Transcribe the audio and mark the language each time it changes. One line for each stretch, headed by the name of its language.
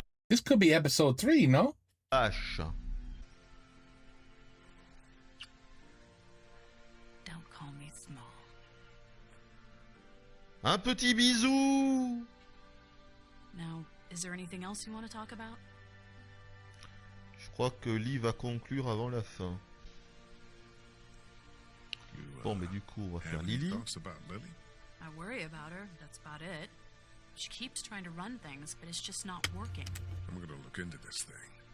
English: This could be episode 3, no?
French: vache.
English: Don't call me small.
French: Un petit bisou.
English: Now, is there anything else you want to talk about?
French: Je crois que Lee va conclure avant la fin. Bon, mais du coup, on va faire
English: Have any
French: Lily.
English: thoughts about Lily? I worry about her, that's about it. She keeps trying to run things, but it's just not working. I'm gonna look into this thing.